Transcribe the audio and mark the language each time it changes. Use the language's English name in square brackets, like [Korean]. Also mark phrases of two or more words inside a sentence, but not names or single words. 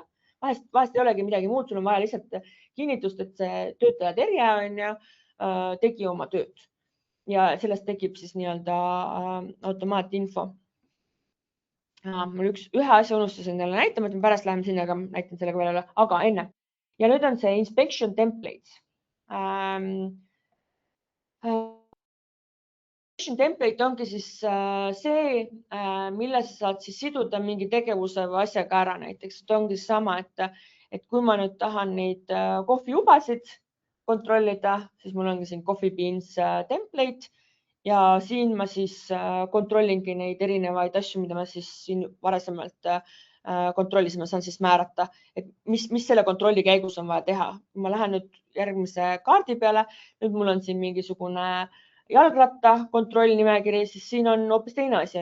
[Estonian] Vahest ei olegi midagi muud, sul on vaja lihtsalt kinnitust, et see töötaja Terje on ju, tegi oma tööd ja sellest tekib siis nii-öelda automaatinfo. Mul ühe asja unustasin jälle näitama, et ma pärast läheme sinna, aga näitan sellega veel, aga enne. Ja nüüd on see [English] inspection templates. Inspection template [Estonian] ongi siis see, mille sa saad siis siduda mingi tegevuse või asjaga ära näiteks. See ongi sama, et kui ma nüüd tahan neid kohvijubasid kontrollida, siis mul ongi siin [English] coffee beans template [Estonian] ja siin ma siis kontrollingi neid erinevaid asju, mida ma siis siin varasemalt kontrollisime, saan siis määrata, et mis selle kontrolli käigus on vaja teha. Ma lähen nüüd järgmise kaardi peale, nüüd mul on siin mingisugune jalgratta kontrollnimekiri, siis siin on hoopis teine asi.